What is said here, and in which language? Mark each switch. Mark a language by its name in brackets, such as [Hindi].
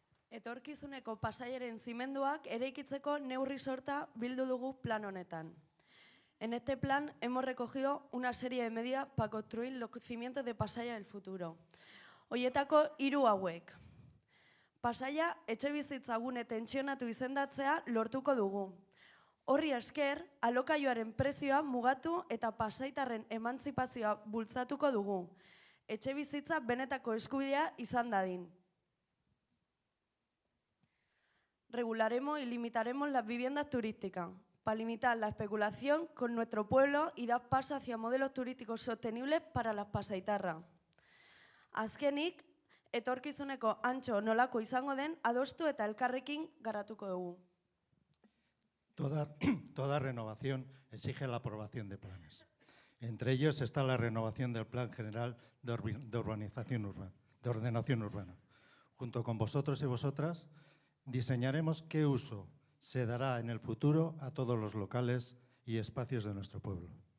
[Basque] Etorkizuneko Pasaiaren zimenduak eraikitzeko neurri sorta bildu dugu plan honetan. [Spanish] En este plan hemos recogido una serie de medidas para construir los cimientos de Pasaia del futuro. [Basque] Hoietako 3 hauek. Pasaia etxebizitza gune tentsionatu izendatzea lortuko dugu. Horri esker, alokaioaren prezioa mugatu eta pasaitarren emantzipazioa bultzatuko dugu. Etxebizitza benetako eskubidea izan dadin. [Spanish] Regularemos y limitaremos las viviendas turísticas para limitar la especulación con nuestro pueblo y dar paso hacia modelos turísticos sostenibles para las pasaitarras. [Basque] Azkenik, etorkizuneko antxo nolako izango den adostu eta elkarrekin garatuko dugu. [Spanish] Toda renovación exige la aprobación de planes. Entre ellos está la renovación del Plan General de Ordenación Urbana. Junto con vosotros y vosotras, diseñaremos qué uso se dará en el futuro a todos los locales y espacios de nuestro pueblo.